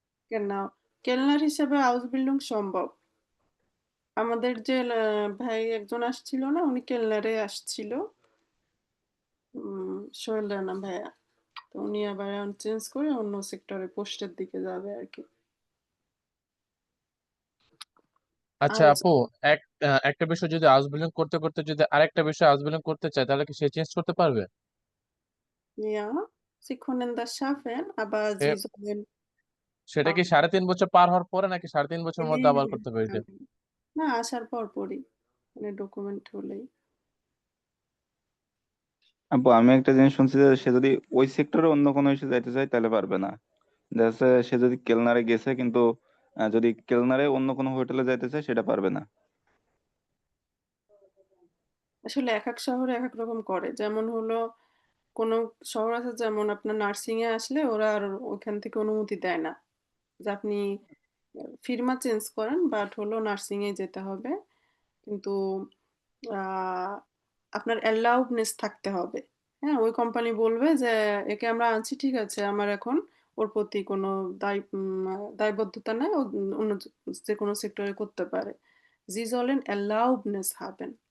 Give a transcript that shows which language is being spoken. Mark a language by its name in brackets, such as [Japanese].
[Bangla] কেলনার কেলনার হিসেবে আউসবিল্ডিং সম্ভব। আমাদের যে ভাই একজন আসছিল না, উনি কেলনারে আসছিল, সোহেল রানা ভাইয়া। তো উনি আবার চেঞ্জ করে অন্য সেক্টরে পোস্টের দিকে যাবে আর কি। আচ্ছা আর আপু, একটা বিষয় যদি আউসবিল্ডিং করতে করতে যদি আরেকটা বিষয় আউসবিল্ডিং করতে চায় তাহলে কি সে চেঞ্জ করতে পারবে? [German] ja, Sie können das schaffen, aber Sie sollen [Bangla] সেটা [German] auch [Bangla] কি 3.5 বছর পার হওয়ার পরে নাকি 3.5 বছরের মধ্যে আবার করতে পারবে? না, আসার পর পরই, মানে ডকুমেন্ট হলেই। আপু আমি একটা জিনিস শুনছি যে সে যদি ওই সেক্টরে অন্য কোনো ইস্যু যাইতে চায় তাহলে পারবে না। দেখা যাচ্ছে সে যদি কেলনারে গেছে কিন্তু যদি কেলনারে অন্য কোনো হোটেলে যাইতে চায় সেটা পারবে না। আসলে এক এক শহরে এক এক রকম করে, যেমন হলো কোনো শহর আছে যেমন আপনার নার্সিং এ আসলে ওরা আর ওখান থেকে অনুমতি দেয় না যে আপনি ফিরমা চেঞ্জ করেন, বাট হলো নার্সিং এ যেতে হবে। কিন্তু আহ, আপনার অ্যালাউডনেস থাকতে হবে। হ্যাঁ, ওই কোম্পানি বলবে যে একে আমরা আনছি, ঠিক আছে, আমার এখন ওর প্রতি কোনো দায়বদ্ধতা নাই, ও অন্য যে কোনো সেক্টরে করতে পারে। [German] Sie sollen Erlaubnis haben.